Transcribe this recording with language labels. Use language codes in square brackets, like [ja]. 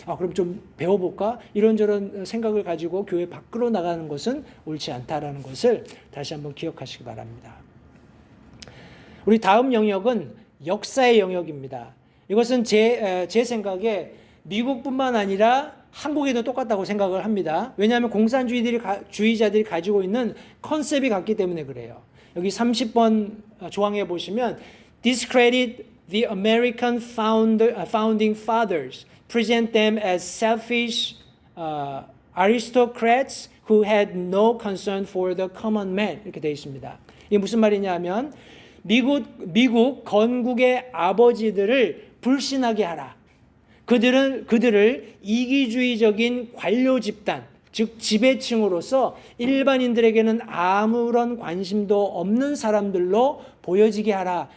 [ko] 그럼 좀 배워볼까? 이런저런 생각을 가지고 교회 밖으로 나가는 것은 옳지 않다라는 것을 다시 한번 기억하시기 바랍니다. 우리 다음 영역은 역사의 영역입니다. 이것은 제 생각에 미국뿐만 아니라 한국에도 똑같다고 생각을 합니다. 왜냐하면 공산주의자들이 가지고 있는 컨셉이 같기 때문에 그래요. 여기 30번 조항에 보시면 [en] discredit the American founding fathers, present them as selfish aristocrats who had no concern for the common man. [ko] 이렇게 되어 있습니다. 이게 무슨 말이냐면 미국 건국의 아버지들을 불신하게 하라. 그들을 이기주의적인 관료 집단, 즉 지배층으로서 일반인들에게는 아무런 관심도 없는 사람들로 보여지게 하라.